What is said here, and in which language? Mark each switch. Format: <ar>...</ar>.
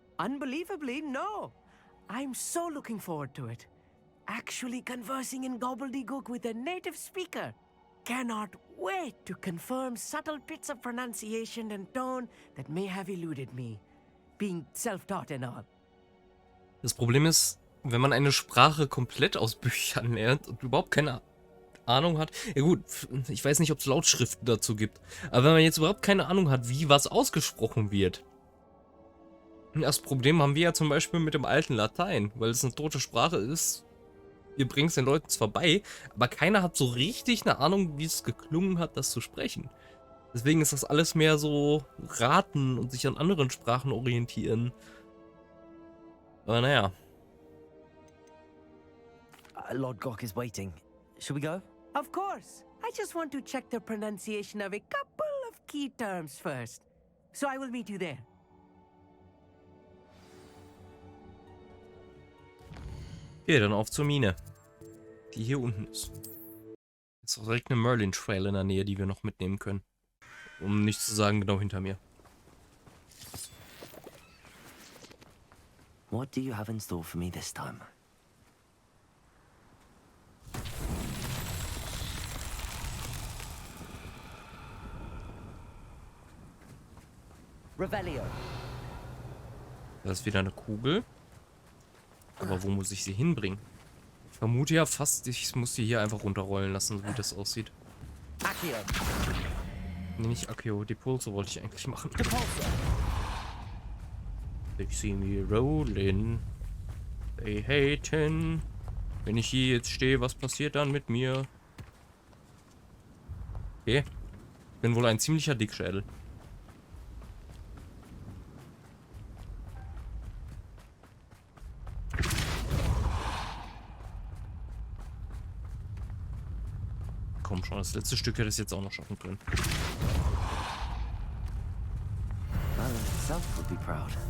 <en>Unbelievably, no. I'm so looking forward to it. Actually conversing in gobbledygook with a native speaker. Cannot wait to confirm subtle bits of pronunciation and tone that may have eluded me. Being self-taught and all.</en> <de>Das Problem ist, wenn man eine Sprache komplett aus Büchern lernt und überhaupt keine Ahnung hat. Ja gut, ich weiß nicht, ob es Lautschriften dazu gibt. Aber wenn man jetzt überhaupt keine Ahnung hat, wie was ausgesprochen wird. Das Problem haben wir ja zum Beispiel mit dem alten Latein, weil es eine tote Sprache ist. Wir bringen es den Leuten zwar bei, aber keiner hat so richtig eine Ahnung, wie es geklungen hat, das zu sprechen. Deswegen ist das alles mehr so raten und sich an anderen Sprachen orientieren. Aber naja.</de> <en>Lodgok is waiting. Should we go? Of course. I just want to check the pronunciation of a couple of key terms first. So I will meet you there.</en> <de>Okay, dann auf zur Mine. Die hier unten ist. Ist auch direkt eine Merlin Trail in der Nähe, die wir noch mitnehmen können. Um nicht zu sagen, genau hinter mir.</de> <en>What do you have in store for me this time? Revelio.</en> <de>Da ist wieder eine Kugel. Aber wo muss ich sie hinbringen? Ich vermute ja fast, ich muss die hier einfach runterrollen lassen, so wie das aussieht.</de> <en>Accio.</en> <de>Nee, nicht Accio, die Pulse wollte ich eigentlich machen.</de> <en>They see me rolling. They haten.</en> <de>Wenn ich hier jetzt stehe, was passiert dann mit mir? Okay. Bin wohl ein ziemlicher Dickschädel. Komm schon, das letzte Stück hätte ich jetzt auch noch schaffen können.</de> <en>Merlin himself would be proud.</en>